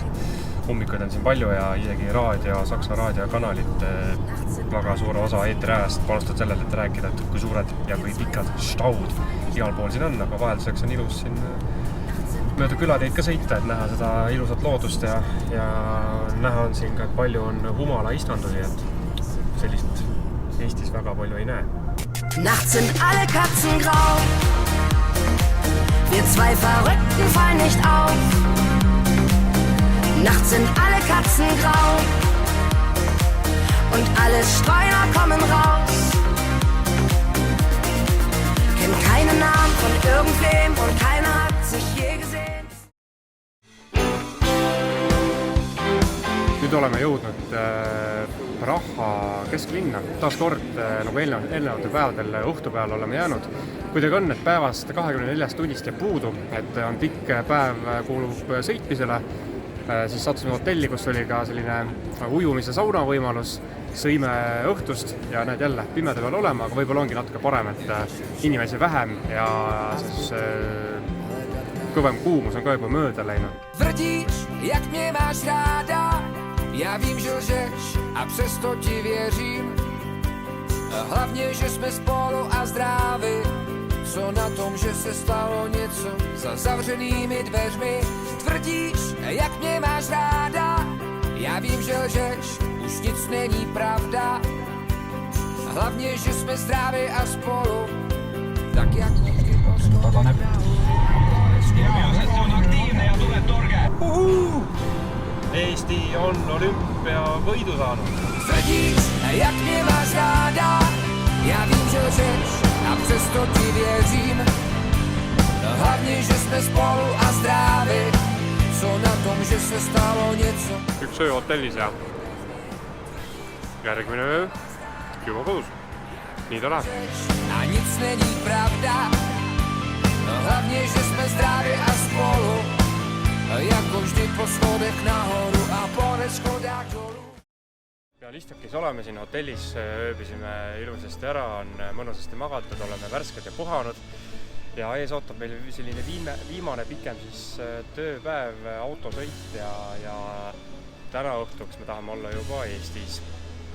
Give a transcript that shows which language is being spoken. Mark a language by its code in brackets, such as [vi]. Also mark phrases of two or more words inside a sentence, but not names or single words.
[et] Ummikuid on siin palju ja isegi Saksa raadiokanalid väga suure osa eetriajast panustavad sellele, et rääkida, et kui suured ja kui pikad Staud igal pool siin on, aga vahelduseks on ilus siin mööda külateid ka sõita, et näha seda ilusat loodust ja näha on siin ka, et palju on humala istandusi, et sellist Eestis väga palju ei näe. [de] Nachts sind alle Katzen grau. Wir zwei Verrückten fallen nicht auf. Nachts sind alle Katzen grau und alle Streuner kommen raus. Kennt keinen Namen von irgendwem und keiner hat sich je gesehen. [et] Nüüd oleme jõudnud Praha kesklinna. Taas kord, nagu eelnevatel päevadel õhtupeal oleme jäänud. Kuidagi on, et päevast 24 tunnist jääb puudu, et on pikk päev kuulub sõitmisele. Siis sattusime hotelli, kus oli ka selline ujumise sauna võimalus, sõime õhtust ja näed jälle pimeda peal olema, aga võib-olla ongi natuke parem, et inimesi vähem ja siis kõvem kuumus on ka juba mööda läinud. [cs] Tvrdíš, jak mě máš ráda, já vím, že lžeš a přesto ti věřím. Hlavně, že jsme spolu a zdraví. Co na tom, že se stalo něco za zavřenými dveřmi? Tvrdíš, jak mě máš ráda, já vím, že lžeš, už nic není pravda. Hlavně, že jsme zdraví a spolu, tak jak vždy poschodem. [et] Eesti on olümpiavõidu saanud. [cs] Tvrdíš, jak mě máš ráda, já vím, že lžeš a přesto ti věřím. Hlavně, že jsme spolu a zdraví. Co na tom, že se stalo něco? [et] Üks öö hotellis ja järgmine öö juba kodus. Nii ta läheb. [cs] A nic není pravda. Hlavně, že jsme zdraví a spolu. Jako vždy po schodech nahoru a po schodách dolů. [et] Peal istukis oleme siin hotellis, ööbisime ilusasti ära, on mõnusasti magatud, oleme värsked ja puhanud. Ja ees ootab meil selline viimane pikem siis tööpäev, autosõit ja täna õhtuks me tahame olla juba Eestis.